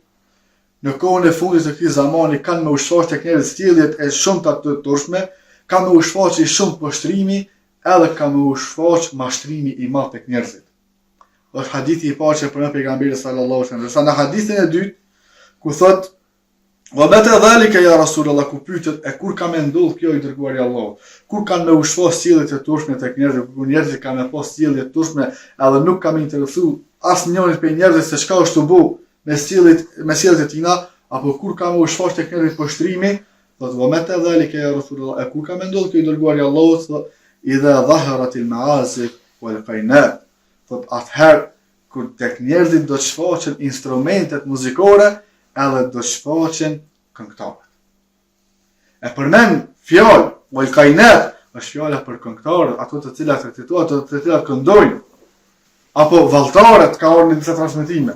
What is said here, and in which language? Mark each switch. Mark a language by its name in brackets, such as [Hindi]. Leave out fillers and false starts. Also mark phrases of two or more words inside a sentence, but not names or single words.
[Albanian] Në kohën e fundit të këtij zamani kanë me u shfaq tek njerëzit sjelljet e shumta të turshme, ka me u shfaq shumë poshtrimi, edhe ka me u shfaq mashtrimi i madh tek njerëzit. Është hadithi i parë që përmend pejgamberi [Arabic] صلى الله عليه وسلم. [Albanian] Sa në hadithin e dytë ku thot [Arabic] ومتى ذلك يا رسول الله, [Albanian] ku pyetet e kur ka me ndodh kjo i dërguari i Allahut, kur kanë me u shfaq sjelljet e turshme tek njerëzit, kur njerëzit kanë me pas sjellje të turshme edhe nuk ka me interesu asnjëri prej njerëzve se çka është u bë me sjelljet e tina, apo kur ka me u shfaq tek njerëzit poshtrimi, Thot [Arabic] ومتى ذلك يا رسول الله, [Albanian] e kur ka ndodhur kjo i dërguari i Allahut, thot [Arabic] إذا ظهرت المعازف والقينات. [Albanian] Thot atëherë kur tek njerëzit do të shfaqen instrumentet muzikore edhe do shfaqen këngëtarët. E përmend fjalë [Arabic] والقينات, [Albanian] është fjala për këngëtarët, ato të cilat recitojnë, ato të cilat këndojnë, apo valltarët ka ardhur në disa transmetime.